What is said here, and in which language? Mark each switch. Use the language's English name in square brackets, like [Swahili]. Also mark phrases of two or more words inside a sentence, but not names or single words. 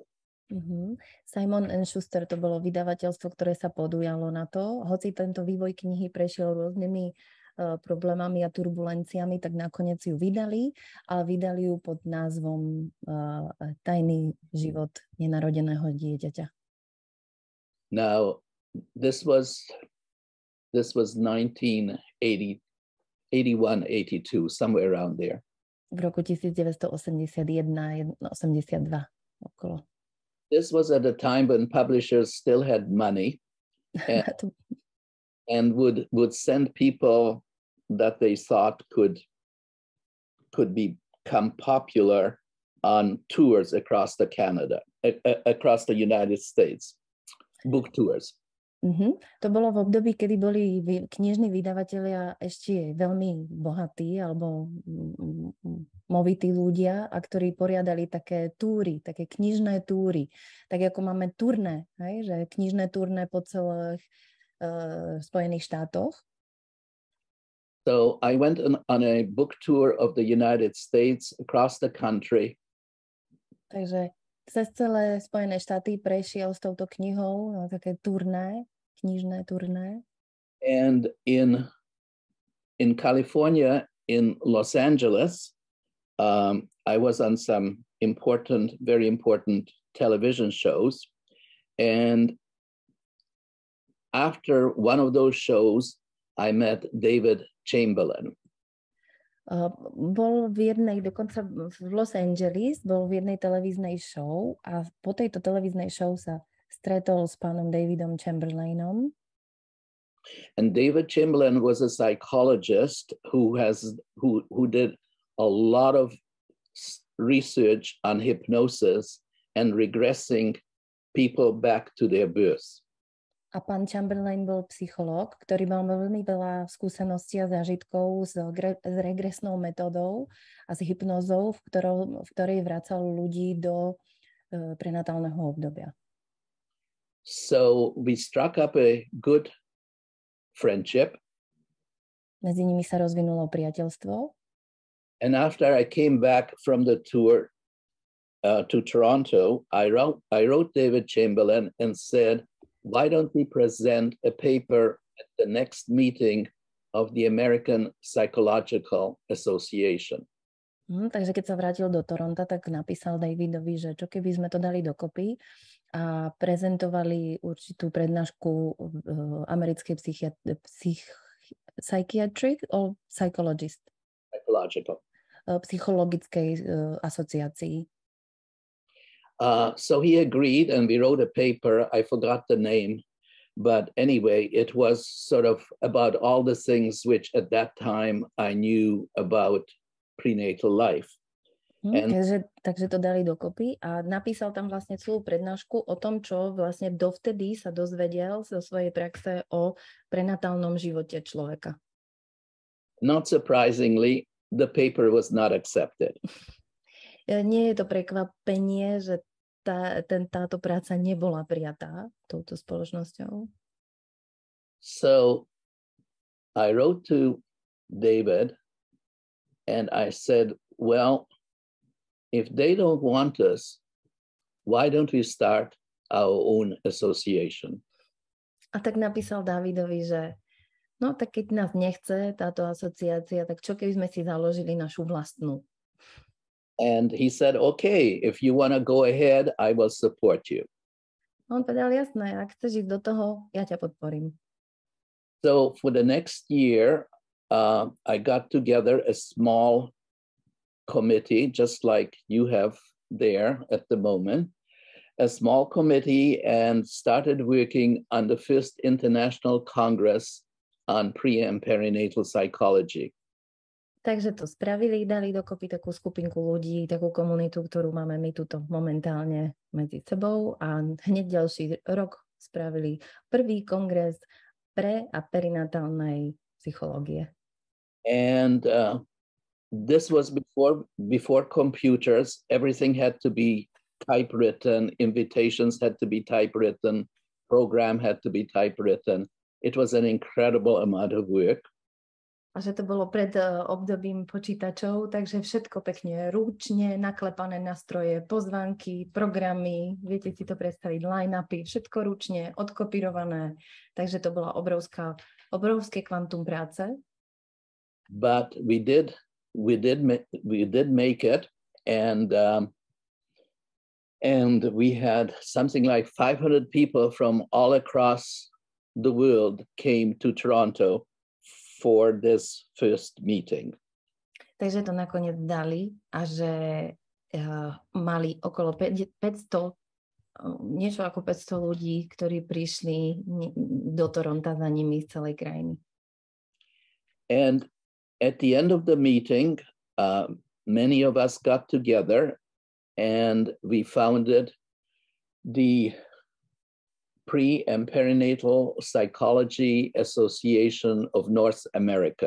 [Slovak] Simon & Schuster to bolo vydavateľstvo, ktoré sa podujalo na to. Hoci tento vývoj knihy prešiel rôznymi problémami a turbulenciami, tak nakoniec ju vydali, ale vydali ju pod názvom Tajný život nenarodeného dieťaťa. [English] Now, this was 1980, 81, 82, somewhere around there. [Slovak] V roku 1981, 82 okolo. [English] This was at a time when publishers still had money and would send people that they thought could become popular on tours across the United States, book tours. [Slovak] To bolo v období, kedy boli knižní vydavatelia ešte veľmi bohatí alebo movití ľudia, a ktorí poriadali také túry, také knižné túry. Tak ako máme turné, hej? Že knižné turné po celých Spojených štátoch. [English] So I went on a book tour of the United States across the country. [Slovak] Takže cez celé Spojené štáty prešiel s touto knihou na také turné, knižné turné. [English] And in California, in Los Angeles, I was on some very important television shows. And after one of those shows, I met David Chamberlain. [Slovak] Bol v jednej, dokonca v Los Angeles, bol v jednej televíznej show a po tejto televíznej show sa stretol s pánom Davidom Chamberlainom. [English] And David Chamberlain was a psychologist who did a lot of research on hypnosis and regressing people back to their birth. [Slovak] A pán Chamberlain bol psychológ, ktorý mal veľmi veľa skúseností a zážitkov s regresnou metódou a s hypnózou, v ktorej vracal ľudí do prenatálneho obdobia. [English] So we struck up a good friendship. [Slovak] Medzi nimi sa rozvinulo priateľstvo. [English] And after I came back from the tour to Toronto, I wrote David Chamberlain and said, why don't we present a paper at the next meeting of the American Psychological Association? [Slovak] Takže keď sa vrátil do Toronta, tak napísal Davidovi, že čo keby sme to dali dokopy a prezentovali určitú prednášku americkej [English] psychiatric or psychologist? Psychological. [Slovak] Psychologickej asociácii. [English] So he agreed and we wrote a paper. I forgot the name, but anyway, it was sort of about all the things which at that time I knew about prenatal life. [Slovak] Takže to dali dokopy a napísal tam vlastne celú prednášku o tom, čo vlastne dovtedy sa dozvedel zo svojej praxe o prenatálnom živote človeka. [English] Not surprisingly, the paper was not accepted. [Slovak] Nie je to prekvapenie, že táto práca nebola prijatá touto spoločnosťou. [English] So I wrote to David and I said, well, if they don't want us, why don't we start our own association? [Slovak] A tak napísal Dávidovi, že no tak keď nás nechce táto asociácia, tak čo keby sme si založili našu vlastnú? [English] And he said, okay, if you want to go ahead, I will support you. [Slovak] On povedal, jasné, ak chceš ísť do toho, ja ťa podporím. [English] So for the next year, I got together a small committee, just like you have there at the moment, a small committee, and started working on the first International Congress on pre- and perinatal psychology. [Slovak] Takže to spravili, dali dokopy takú skupinku ľudí, takú komunitu, ktorú máme my tuto momentálne medzi sebou a hneď ďalší rok spravili prvý kongres pre- a perinatálnej psychológie. [English] And this was before computers. Everything had to be typewritten. Invitations had to be typewritten. Program had to be typewritten. It was an incredible amount of work. [Slovak] A že to bolo pred obdobím počítačov, takže všetko pekne ručne, naklepané nastroje, pozvánky, programy, viete si to predstaviť, line-upy, všetko ručne, odkopírované. Takže to bola obrovské kvantum práce. [English] But we did make it, and we had something like 500 people from all across the world came to Toronto for this first meeting. [Slovak] Takže to nakoniec dali a že mali okolo 500, niečo ako 500 ľudí, ktorí prišli do Toronta za nimi z celej krajiny. [English] And at the end of the meeting, many of us got together and we founded the Pre- and Perinatal Psychology Association of North America.